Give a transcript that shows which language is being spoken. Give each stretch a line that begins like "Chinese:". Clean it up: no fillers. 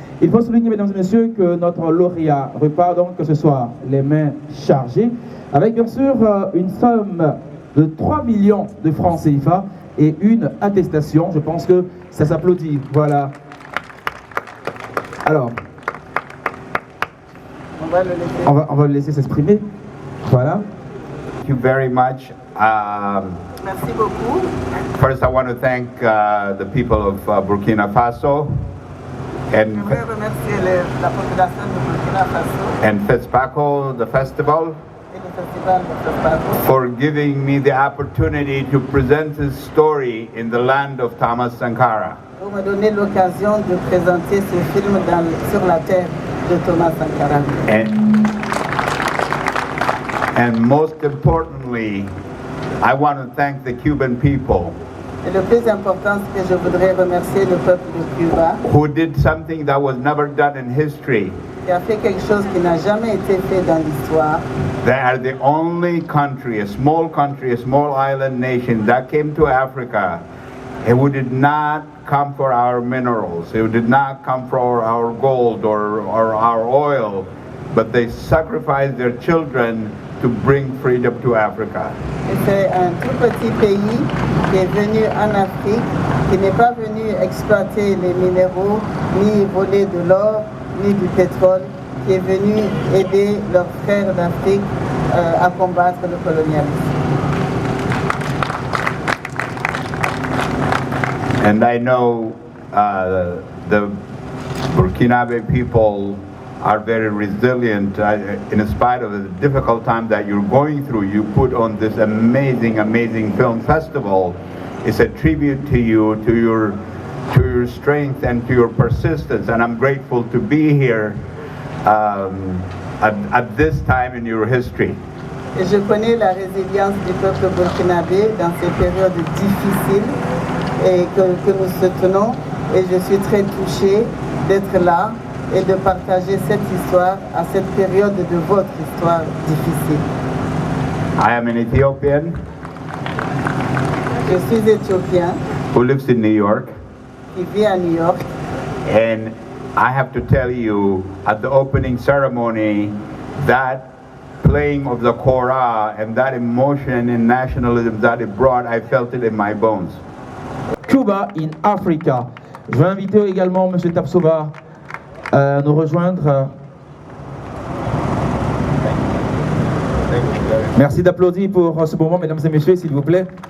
French: Il faut souligner, mesdames et messieurs, que notre lauréat repart donc ce soir les mains chargées, avec bien sûr une somme de 3 millions de francs CFA et une attestation. Je pense que ça s'applaudit. Voilà. Alors, on va le laisser s'exprimer. Voilà.
English: Thank you very much.
French: Merci beaucoup.
English: First, I want to thank the people of Burkina Faso and
French: Je veux remercier la population de Burkina Faso
English: and FESPACO, the festival,
French: et le festival de FESPACO
English: for giving me the opportunity to present this story in the land of Thomas Sankara.
French: pour me donner l'occasion de présenter ce film sur la terre de Thomas Sankara.
English: And most importantly, I want to thank the Cuban people
French: Et le plus important, c'est que je voudrais remercier le peuple de Cuba
English: who did something that was never done in history.
French: qui a fait quelque chose qui n'a jamais été fait dans l'histoire.
English: They are the only country, a small island nation that came to Africa and who did not come for our minerals, who did not come for our gold or our oil, but they sacrificed their children to bring freedom to Africa.
French: Et c'est un tout petit pays qui est venu en Afrique, qui n'est pas venu exploiter les minéraux, ni voler de l'or, ni du pétrole, qui est venu aider leurs frères d'Afrique à combattre le colonialisme.
English: And I know the Burkinabe people are very resilient. In spite of the difficult time that you're going through, you put on this amazing film festival. It's a tribute to you, to your strength and to your persistence. And I'm grateful to be here at this time in your history.
French: Et je connais la résilience du peuple burkinabé dans ces périodes difficiles et que nous soutenons. Et je suis très touchée d'être là et de partager cette histoire à cette période de votre histoire difficile.
English: I am an Ethiopian
French: Je suis éthiopien
English: who lives in New York,
French: qui vit à New York
English: and I have to tell you, at the opening ceremony, that playing of the kora and that emotion and nationalism that it brought, I felt it in my bones. Cuba in Africa.
French: Je vais inviter également M. Tapsoba à nous rejoindre. Merci d'applaudir pour ce moment, mesdames et messieurs, s'il vous plaît.